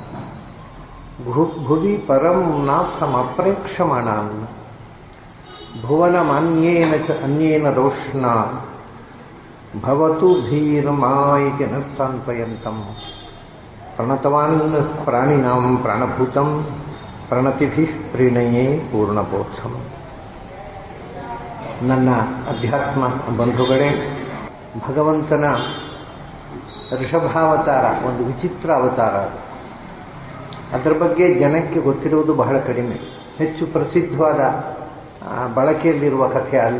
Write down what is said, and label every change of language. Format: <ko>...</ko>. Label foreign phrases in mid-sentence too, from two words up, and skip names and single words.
<sa>भुवि परं नाथमप्रेक्षमाणान् भुवनमन्येन च अन्येन रोष्णा भवतु भीर्मा इति नः सान्त्वयन्तम् प्रणतवान् प्राणिनां प्राणभूतं प्रणतिभिः प्रणये पूर्णबोधम्.</sa> <kn>ನನ್ನ ಅಧ್ಯಾತ್ಮ ಬಂಧುಗಳೇ, ಭಗವಂತನ ಋಷಭಾವತಾರ ಒಂದು ವಿಚಿತ್ರ ಅವತಾರ. ಅದರ ಬಗ್ಗೆ ಜನಕ್ಕೆ ಗೊತ್ತಿರುವುದು ಬಹಳ ಕಡಿಮೆ. ಹೆಚ್ಚು ಪ್ರಸಿದ್ಧವಾದ ಬಳಕೆಯಲ್ಲಿರುವ ಕಥೆ ಅಲ್ಲ.</kn>